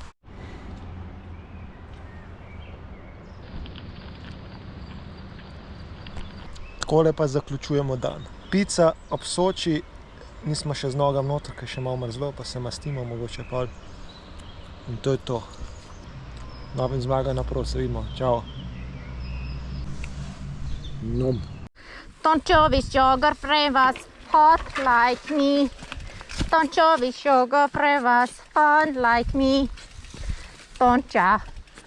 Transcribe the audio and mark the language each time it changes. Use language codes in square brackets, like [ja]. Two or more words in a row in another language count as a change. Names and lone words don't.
[sl] Takole pa zaključujemo dan. Pica ob Soči, nismo še z nogam noter, ker še malo mrzlo, pa se mastimo mogoče pol. In to je to. Novim Zmaga naprav, se vidimo. Čau. Nom. [en] Don't show me sugar flavors hot like me. Don't show me sugar flavors fun like me. Don't ya?